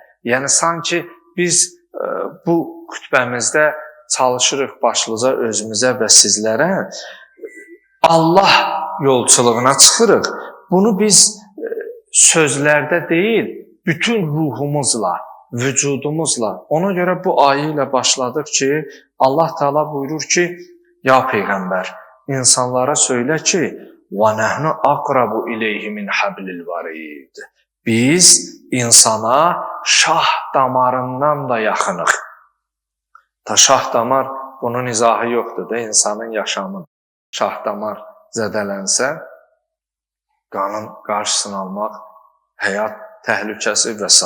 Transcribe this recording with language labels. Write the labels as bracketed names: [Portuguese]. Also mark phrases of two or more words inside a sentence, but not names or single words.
[Azerbaijani] Yəni, sanki biz bu xütbəmizdə çalışırıq başlıca özümüzə və sizlərə Allah yolçuluğuna çıxırıq. Bunu biz sözlərdə deyil, bütün ruhumuzla, vücudumuzla. Ona görə bu ayə ilə başladıq ki, Allah Teala buyurur ki, ya Peyğəmbər, insanlara söylə ki, [Arabic] وَنَحْنُ أَقْرَبُ إِلَيْهِ مِنْ حَبْلِ الْوَرِيدِ [Azerbaijani] Biz insana şah damarından da yaxınıq. Şah damar, bunun izahı yoxdur da, insanın yaşamı. Şah damar zədələnsə, qanın qarşısını almaq, həyat təhlükəsi və s.